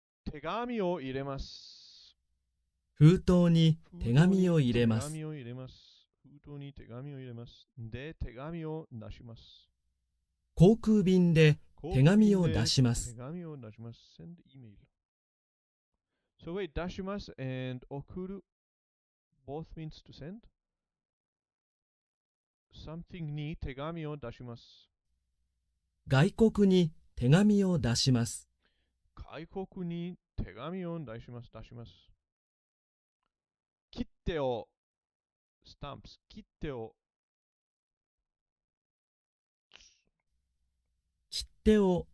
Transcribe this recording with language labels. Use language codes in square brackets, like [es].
[ja] 手紙を入れます。封筒に手紙を入れます。封筒に手紙を入れます。で、手紙を出します。航空便で手紙を出します。手紙を出します。 [en] send email. So wait, 出します and 送る both means to send. [ja] Something に手紙を出します。外国に手紙を出します。外国に手紙を出します。切手を stamps 切手を